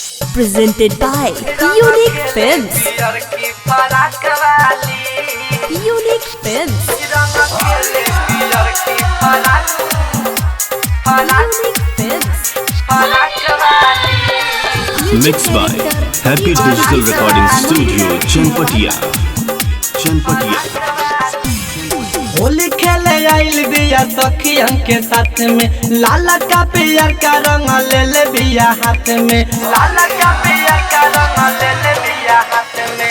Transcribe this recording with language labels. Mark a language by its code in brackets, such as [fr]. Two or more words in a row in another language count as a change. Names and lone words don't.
[en] presented by Unique Films. Unique Films. Unique Films. Mixed by Happy Digital Recording Studio, Chanpatia. [bho] होली खेले आइल बिया सखियन के साथ में, लाला का पियर का रंग ले ले बिया हाथ में, लाला का पियर का रंग ले ले बिया हाथ में।